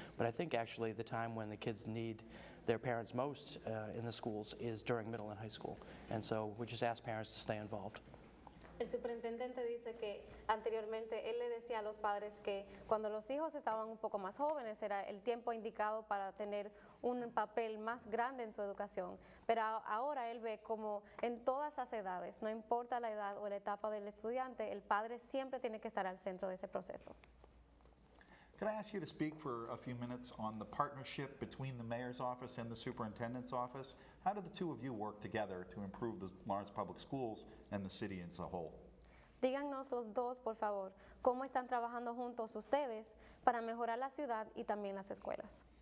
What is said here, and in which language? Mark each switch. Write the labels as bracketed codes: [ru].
[en] But I think actually the time when the kids need their parents most in the schools is during middle and high school. And so we just ask parents to stay involved. [es] El superintendente dice que anteriormente él le decía a los padres que cuando los hijos estaban un poco más jóvenes era el tiempo indicado para tener un papel más grande en su educación, pero ahora él ve como en todas las edades, no importa la edad o la etapa del estudiante, el padre siempre tiene que estar al centro de ese proceso. [en] Could I ask you to speak for a few minutes on the partnership between the mayor's office and the superintendent's office? How do the two of you work together to improve the Lawrence Public Schools and the city as a whole? [es] Díganos los dos, por favor, cómo están trabajando juntos ustedes para mejorar la ciudad y también las escuelas.